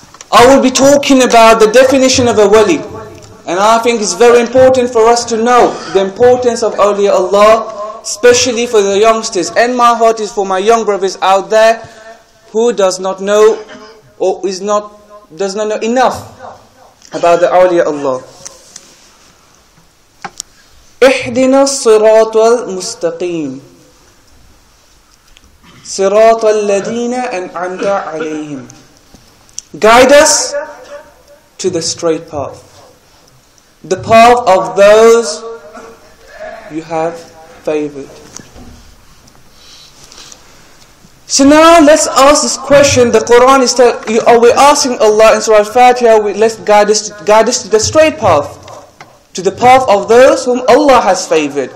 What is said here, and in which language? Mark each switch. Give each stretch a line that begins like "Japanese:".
English: I will be talking about the definition of a wali. And I think it's very important for us to know the importance of Awliyaah Allah, especially for the youngsters. And my heart is for my young brothers out there who does not know or does not know enough about the Awliyaah Allah.
Arabic: اهدنا الصراط المستقيم صراط الذين أنعمت عليهم.
English: Guide us to the straight path, the path of those you have favored. So now let's ask this question. The Quran is we're asking Allah in Surah Al-Fatiha, let's guide us to the straight path, to the path of those whom Allah has favored.